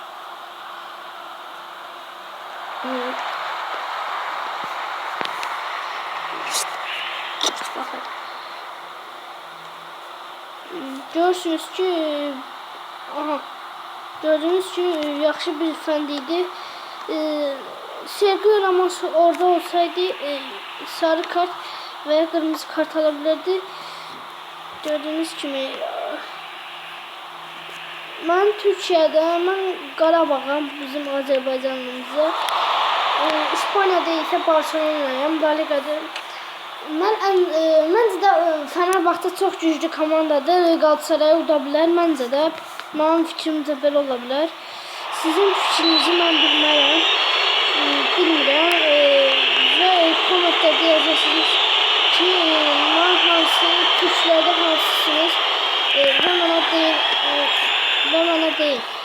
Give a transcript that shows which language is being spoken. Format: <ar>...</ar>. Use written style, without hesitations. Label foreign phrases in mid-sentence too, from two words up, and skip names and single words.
<az>Baxın. Görürsünüz ki gördüğünüz ki yaxşı bir fənd idi.</az> <tr>Sergio Ramos orada olsaydı sarı kart veya kırmızı kart alabilirdi.</tr> <az>Gördüğünüz kimi ben Türkiye'de, ben Qarabağam, bizim Azərbaycanımızda.</az> <tr>İspanya'da ise Barcelona'yam, La Liga'da.</tr> <az>Məncə də Fenerbahçe çox güclü komandadır. Galatasaray uda bilər. Məncə də mənim fikrimcə belə ola bilər. Sizin fikrinizi mən bilmərəm. Bilmirəm. Və kommentlərdə yazırsınız ki, mən hansı türklərdə hansısınız və mənə deyil.</az>